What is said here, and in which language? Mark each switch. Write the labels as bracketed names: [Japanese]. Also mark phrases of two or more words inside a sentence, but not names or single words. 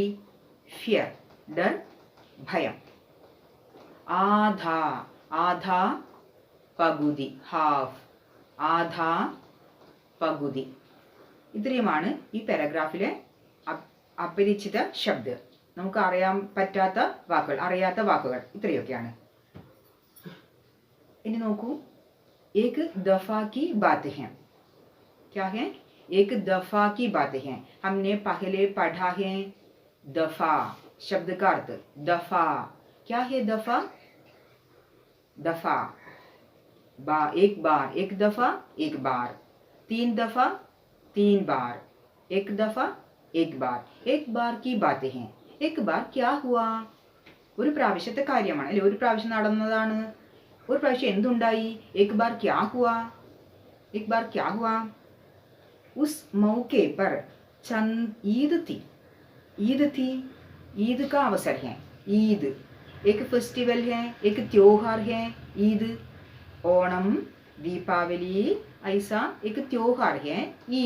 [Malayalam] ഫിയർ ഡർ ഭയം. ആധാ. ആധാ പകുതി, ഹാഫ്. ആധാ പകുതി. ഇത്രയുമാണ് ഈ പാരഗ്രാഫിലെ അപരിചിത ശബ്ദ. നമുക്ക് അറിയാൻ പറ്റാത്ത വാക്കുകൾ, അറിയാത്ത വാക്കുകൾ ഇത്രയൊക്കെയാണ്. [Hindi] इन्हें नोकू. एक दफा की बात है. क्या है? एक दफा की बात है. हमने पहले पढ़ा है दफा शब्द का अर्थ. दफा क्या है दफा? दफा एक बार, एक दफा, एक बार, 3 दफा, 3 बार, एक दफा, एक बार। एक बार की बातें हैं. एक बार क्या हुआ? [Malayalam] ഒരു പ്രാവശ്യത്തെ കാര്യമാണ് അല്ലേ? ഒരു പ്രാവശ്യം നടന്നതാണ്. ഒരു പ്രാവശ്യം എന്തുണ്ടായി? [Hindi] एक बार क्या हुआ? एक बार क्या हुआ? उस मौके पर चंद ईद थी. ईद थी. ईद का अवसर है. ईद एक फेस्टिवल है, एक त्योहार है. ईद ओणम, दीपावली, ऐसा एक त्योहार है ईद.